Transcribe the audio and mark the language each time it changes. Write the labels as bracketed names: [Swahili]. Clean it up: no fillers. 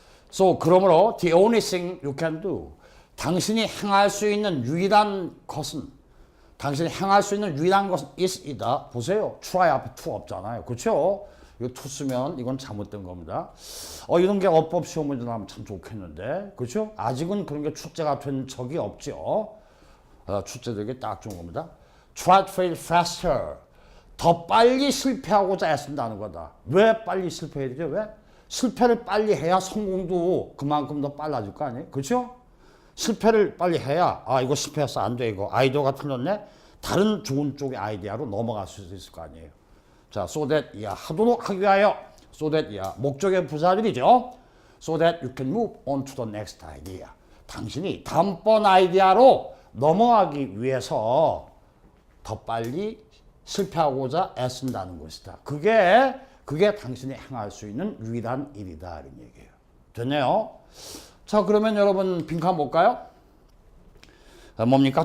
[English] So, [Korean] 그러므로 [English] the only thing you can do. [Korean] 당신이 행할 수 있는 유일한 것은 당신이 행할 수 있는 유일한 것은 is이다. 보세요. try 앞에 to 없잖아요. 그렇죠? 이거 to 쓰면 이건 잘못된 겁니다. 이런 게 어법 시험 문제 나오면 참 좋겠는데. 그렇죠? 아직은 그런 게 출제가 된 적이 없죠. 출제되기 딱 좋은 겁니다. [English] Try to fail faster. [Korean] 더 빨리 실패하고자 애쓴다는 거다. 왜 빨리 실패해야 되죠? 왜? 실패를 빨리 해야 성공도 그만큼 더 빨라질 거 아니에요? 그렇죠? 실패를 빨리 해야 이거 실패해서 안 돼. 이거 아이디어가 틀렸네. 다른 좋은 쪽의 아이디어로 넘어갈 수 있을 거 아니에요. 자, so that 하도록 하기 위하여 so that 목적의 부사들이죠. [English] So that you can move on to the next idea. [Korean] 당신이 다음번 아이디어로 넘어가기 위해서 더 빨리 실패하고자 애쓴다는 것이다. 그게 당신이 행할 수 있는 유일한 일이다. 이런 얘기예요. 됐네요. 자, 그러면 여러분 빈칸 볼까요? 뭡니까?